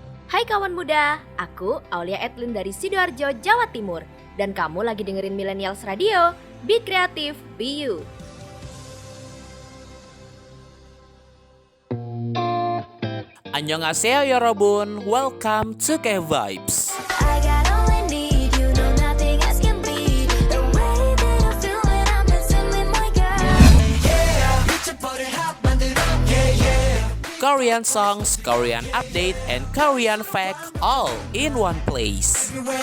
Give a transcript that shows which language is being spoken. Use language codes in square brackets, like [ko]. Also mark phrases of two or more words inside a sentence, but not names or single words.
[id] Hai kawan muda, aku Aulia Edlin dari Sidoarjo, Jawa Timur. Dan kamu lagi dengerin Millennials Radio, [en] Be Creative, Be You. [ko] Annyeonghaseyo 여러분, [en] welcome to K-Vibes. Korean songs, Korean update, and Korean fact all in one place.